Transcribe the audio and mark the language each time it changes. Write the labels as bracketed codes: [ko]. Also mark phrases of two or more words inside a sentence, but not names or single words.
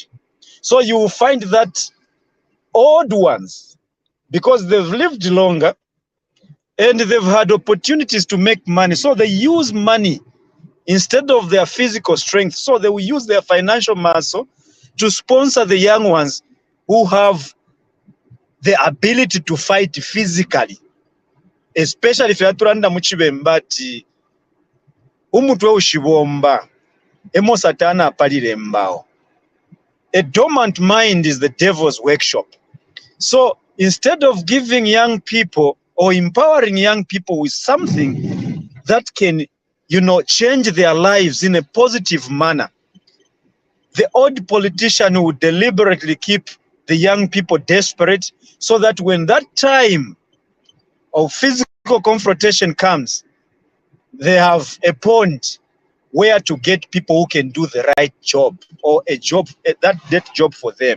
[en] So you will find that old ones, because they've lived longer and they've had opportunities to make money, so they use money instead of their physical strength. So they will use their financial muscle to sponsor the young ones who have the ability to fight physically. Especially if you are [bem] turanda muchibemba ati umutwe ushibomba emo satana apalire mbao. [en] A dormant mind is the devil's workshop. So instead of giving young people or empowering young people with something that can, change their lives in a positive manner, the old politician would deliberately keep the young people desperate so that when that time of physical confrontation comes, they have a point where to get people who can do the right job or a job, that job for them.